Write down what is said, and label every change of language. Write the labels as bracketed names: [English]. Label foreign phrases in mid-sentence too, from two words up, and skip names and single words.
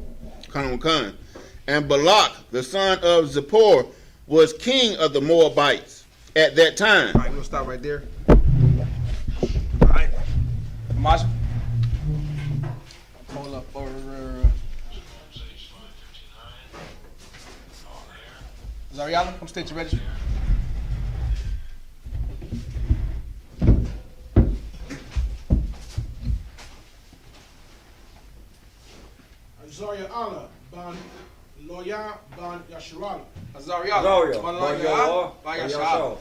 [English] And Balak, the son of Zippor, was king of the Moabites at that time. All right, we're gonna stop right there. All right. Marshall. Hold up for Zariala, come state your registry. Yahanna ban Loya ban Yasharala. Zariala. Ban Yasharala.